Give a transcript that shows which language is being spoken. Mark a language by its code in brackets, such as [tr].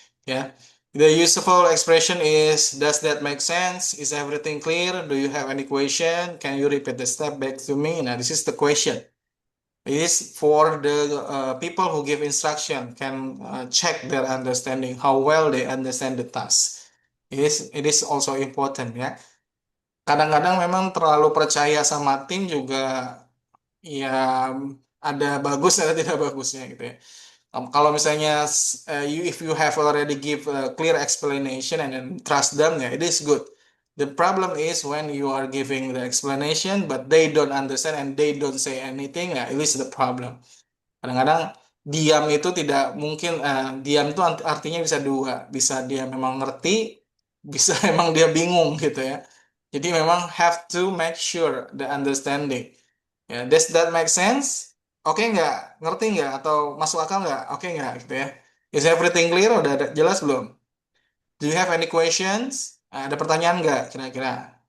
[en] Yeah, the useful expression is, does that make sense? Is everything clear? Do you have any question? Can you repeat the step back to me? Now, this is the question. It is for the people who give instruction can check their understanding, how well they understand the task. It is also important ya. [id] Kadang-kadang memang terlalu percaya sama tim juga ya ada bagus ada tidak bagusnya gitu ya. Kalau misalnya [en] if you have already give a clear explanation and then trust them ya, it is good. The problem is when you are giving the explanation but they don't understand and they don't say anything ya, it is the problem. [id] Kadang-kadang diam itu tidak mungkin, diam itu artinya bisa dua, bisa dia memang ngerti, bisa memang dia bingung gitu ya. Jadi memang [en] have to make sure the understanding. [id] Ya, [en] does that make sense? [id] Oke nggak? Ngerti nggak? Atau masuk akal nggak? Oke nggak? Gitu ya. [en] Is everything clear? [id] Udah jelas belum? [en] Do you have any questions? [id] Ada pertanyaan nggak kira-kira?